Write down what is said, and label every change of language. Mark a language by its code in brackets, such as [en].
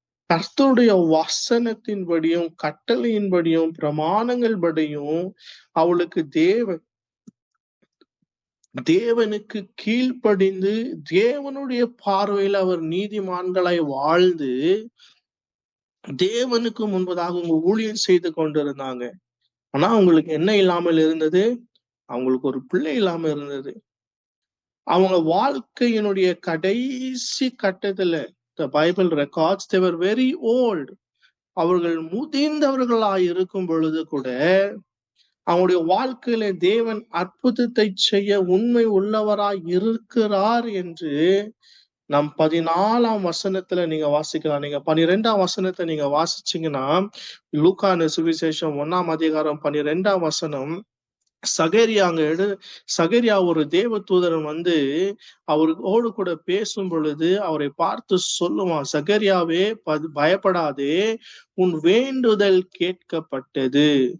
[ta] கர்த்தருடைய வசனத்தின்படியும், கட்டளையின்படியும், பிரமாணங்கள் படியும் அவளுக்கு தேவனுக்கு கீழ்ப்படிந்து தேவனுடைய பார்வையில அவர் நீதிமான்களாய் வாழ்ந்து தேவனுக்கு முன்பதாக அவங்க ஊழியம் செய்து கொண்டிருந்தாங்க. ஆனா அவங்களுக்கு என்ன இல்லாமல் இருந்தது? அவங்களுக்கு ஒரு பிள்ளை இல்லாம இருந்தது. அவங்க வாழ்க்கையினுடைய கடைசி கட்டத்துல [en] the Bible records they were very old. [ta] அவர்கள் முதிர்ந்தவர்களாய் இருக்கும் பொழுது கூட அவங்களுடைய வாழ்க்கையில தேவன் அற்புதத்தை செய்ய உண்மை உள்ளவராய் இருக்கிறார் என்று நாம் 14ஆம் வசனத்துல நீங்க வாசிக்கலாம். நீங்க 12ஆம் வசனத்தை நீங்க வாசிச்சீங்கன்னா, லூக்கான சுவிசேஷம் 1ஆம் அதிகாரம் 12ஆம் வசனம், சகரியா ஒரு தேவதூதன் வந்து அவரோடு கூட பேசும் பொழுது அவரை பார்த்து சொல்லுவான், சகரியாவே பயப்படாதே, உன் வேண்டுதல் கேட்கப்பட்டது.